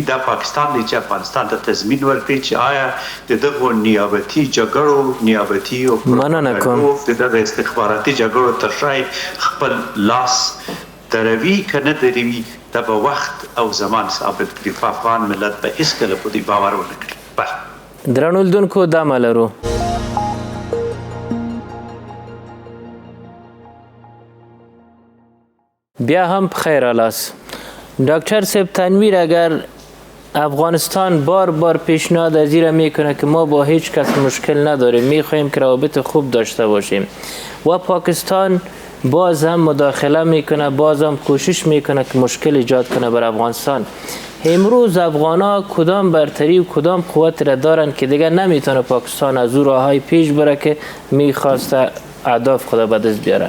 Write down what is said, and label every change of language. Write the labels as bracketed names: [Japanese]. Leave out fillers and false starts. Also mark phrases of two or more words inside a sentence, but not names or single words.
[Pashto] دا پاکستان دی چې افغانستان ته تضمین ورکړي چې آیا د دغو نیابتي جګړو نیابتي او د دغه استخباراتي جګړو تر شا خپل لاس دروي که نه دروي، دا به وخت او زمان ثابت کړي. په افغان ملت به هېڅکله په دې باور ونه کړي. درنو لیدونکو دمه لرو. بیا هم بخیر آلاس. [Persian] دکتر صاحب تنویر، اگر افغانستان بار بار پیشنهاد از این میکنه که ما با هیچ کس مشکل نداریم، میخواهیم که روابط خوب داشته باشیم و پاکستان باز هم مداخله میکنه، باز هم کوشش میکنه که مشکل ایجاد کنه بر افغانستان، امروز افغانا کدام برتری و کدام قوت را دارن که دیگه نمیتونه پاکستان از او راههای پیش بره که میخواسته اهداف خود به دست بیاره؟